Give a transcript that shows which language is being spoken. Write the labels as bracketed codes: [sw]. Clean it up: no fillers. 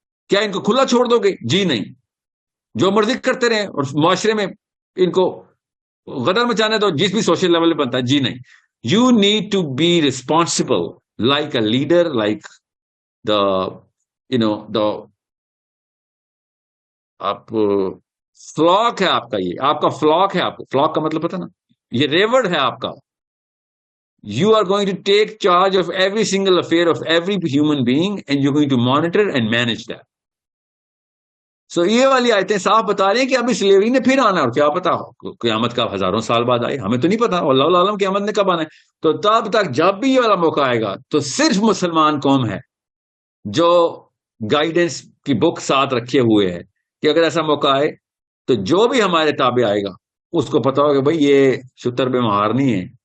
[ur] کیا ان کو کھلا چھوڑ دو گے؟ جی نہیں. جو مرضی کرتے رہیں اور معاشرے میں ان کو غدر مچانے دو جس بھی سوشل لیول پہ بنتا ہے؟ جی نہیں. [en] you need to be responsible like a leader, [ur] like the دا آپ فلاک ہے آپ کا، یہ آپ کا فلاک ہے. آپ کو فلاک کا مطلب پتا نا، یہ ریورڈ ہے آپ کا. [en] You are going to take charge of every single affair of every human being and you're going to monitor and manage that. [ur] So یہ والی آیتیں صاف بتا رہی ہیں کہ ابھی سلیوری نے پھر آنا, اور کیا پتا قیامت کا ہزاروں سال بعد آئے, ہمیں تو نہیں پتا, اللہ عالم قیامت نے کب آنا ہے. تو تب تک جب بھی یہ والا موقع آئے گا تو صرف مسلمان قوم ہے جو گائیڈنس کی بک ساتھ رکھے ہوئے ہے کہ اگر ایسا موقع آئے تو جو بھی ہمارے تابع آئے گا اس کو پتا ہوگا کہ بھائی یہ شتر بے مہار نہیں ہے,